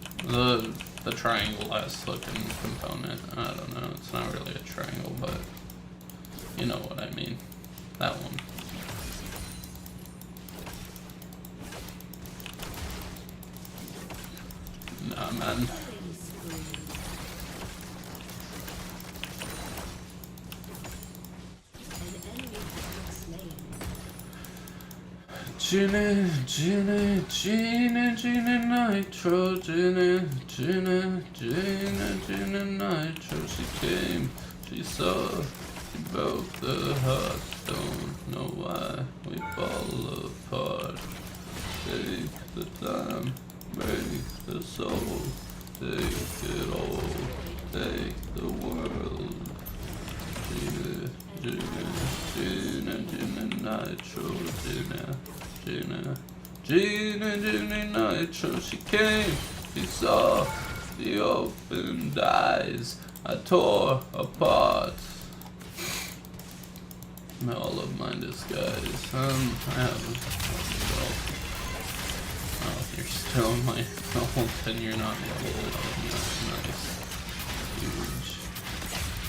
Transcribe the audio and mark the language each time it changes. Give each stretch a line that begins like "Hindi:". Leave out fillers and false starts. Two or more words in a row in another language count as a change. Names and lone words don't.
English: The triangle ass looking component. I don't know. It's not really a triangle, but you know what I mean. That one. Nah, man. Gina, Gina, Gina, Gina Nitro, Gina, Gina, Gina, Gina Nitro. She came, she saw, she broke the heart. Don't know why we fall apart. Take the time, break the soul, take it all, take the world. Gina, Gina, Gina, Gina Nitro, Gina. Gina, Gina, Gina Nitro, she came, she saw, she opened eyes, I tore apart. All of my disguise, I have, oh, you're still in my level 10, you're not level 11, that's nice, huge.